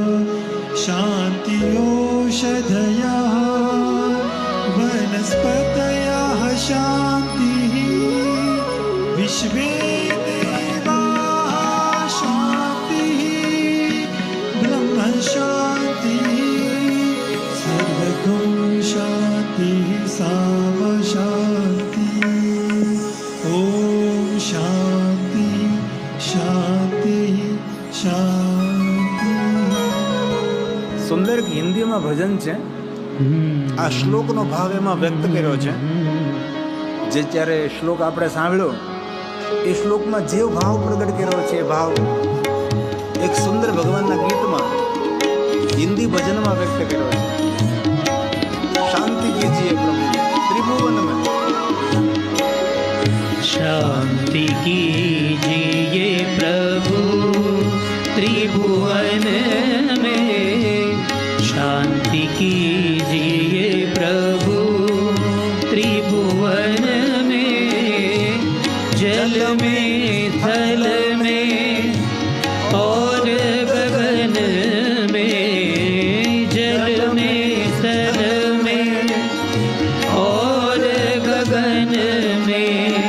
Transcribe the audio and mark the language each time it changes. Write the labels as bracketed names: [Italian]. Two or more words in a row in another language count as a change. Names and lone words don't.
[Sanskrit] शान्तिरोषधयः वनस्पतयः शान्तिः विश्वे देवाः शान्तिः ब्रह्म शान्तिः सर्वगुं शान्तिः साम शान्तिः. ओम शांति शांति शांति. [Gujarati] સુંદર હિન્દીમાં ભજન છે. આ શ્લોકનો ભાવ એમાં વ્યક્ત કર્યો છે. જે ત્યારે શ્લોક આપણે સાંભળ્યો એ શ્લોકમાં જે ભાવ પ્રગટ કર્યો છે એ ભાવ એક સુંદર ભગવાનના ગીતમાં હિન્દી ભજનમાં વ્યક્ત કર્યો છે. [Hindi] शांति कीजिए प्रभु त्रिभुवन में, शांति कीजिए प्रभु त्रिभुवन में, शांति कीजिए प्रभु त्रिभुवन में, जल में थल में और गगन में, जल में थल में और गगन में,